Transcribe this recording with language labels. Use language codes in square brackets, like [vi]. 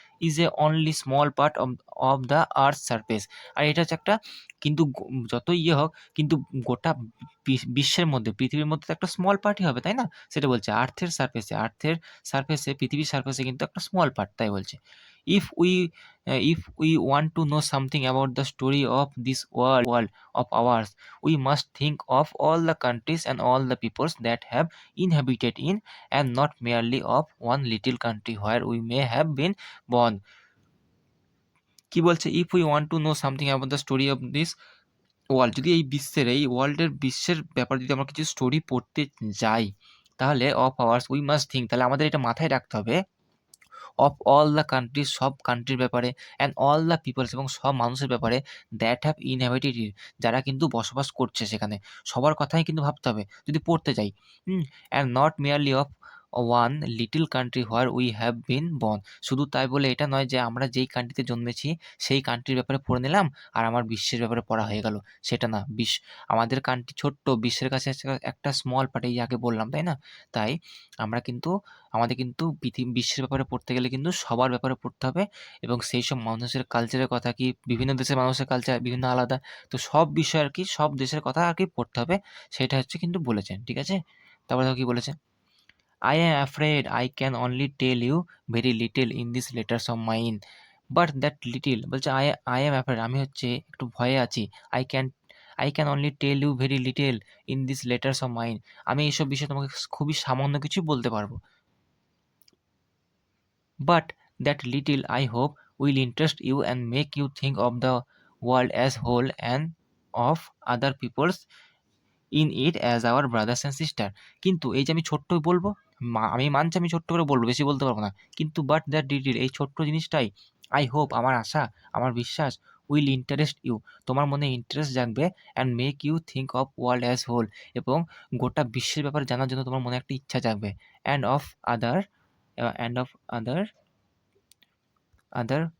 [en] is a only small part of of the earth surface, [bn] আর এটা হচ্ছে একটা, কিন্তু যত ইয়ে হোক, কিন্তু গোটা বিশ্বের মধ্যে, পৃথিবীর মধ্যে তো একটা স্মল পার্টই হবে, তাই না? সেটা বলছে আর্থের সারফেসে, পৃথিবীর সারফেসে কিন্তু একটা স্মল পার্ট, তাই বলছে। [en] If we if we want to know something about the story of this world of ours, we must think of all the countries and all the peoples that have inhabited in, and not merely of one little country where we may have been born. [bn] কি বলছে? [en] if we want to know something about the story of this world, [bn] যদি বিশ্বের ব্যাপারে যদি আমরা কিছু story পড়তে যাই, তাহলে [en] of ours we must think, [bn] তাহলে আমাদের এটা মাথায় রাখতে হবে, [en] of all the countries, [bn] সব কান্ট্রির ব্যাপারে, [en] and all the peoples, [bn] এবং সব মানুষের ব্যাপারে, [en] that have inhabited, [bn] যারা কিন্তু বসবাস করছে সেখানে, সবার কথাই কিন্তু ভাবতে হবে যদি পড়তে যাই। [en] and not merely of one little country where we have been born, [bn] শুধু তাই বলে এটা নয় যে আমরা যেই কান্ট্রিতে জন্মেছি সেই কান্ট্রির ব্যাপারে পড়ে নিলাম আর আমার বিশ্বের ব্যাপারে পড়া হয়ে গেল, সেটা না। আমাদের কান্ট্রি ছোট্ট, বিশ্বের কাছে একটা স্মল পার্ট, এই আগে বললাম, তাই না? তাই আমাদের কিন্তু বিশ্বের ব্যাপারে পড়তে গেলে কিন্তু সবার ব্যাপারে পড়তে হবে, এবং সেই সব মানুষের কালচারের কথা, কি বিভিন্ন দেশের মানুষের কালচার বিভিন্ন আলাদা, তো সব বিষয় আর কি, সব দেশের কথা আর কি পড়তে হবে, সেটা হচ্ছে কিন্তু বলেছেন, ঠিক আছে? তারপরে দেখো কি বলেছে? [en] I am afraid I can only tell you very little in these letters of mine, but that little, বলছে I am afraid, [bn] আমি হচ্ছে একটু ভয়ে আছি। [en] I can I can only tell you very little in these letters of mine, [bn] আমি এইসব বিষয়ে তোমাকে খুবই সামান্য কিছু বলতে পারবো। [en] But that little, I hope, will interest you and make you think of the world as whole and of other peoples in it as our brothers and sister. [bn] কিন্তু এই যে আমি ছোট্ট বলবো, আমি মানছি আমি ছোট্ট করে বলবো, বেশি বলতে পারবো না। কিন্তু [en] but that detail, [bn] এই ছোট্ট জিনিসটাই, [en] I hope, [bn] আমার আশা, আমার বিশ্বাস, [en] will interest you, [bn] তোমার মনে ইন্টারেস্ট জাগবে, [en] and make you think of world as whole, [bn] এবং গোটা বিশ্বের ব্যাপারে জানার জন্য তোমার মনে একটা ইচ্ছা জাগবে। [en] and of other and of other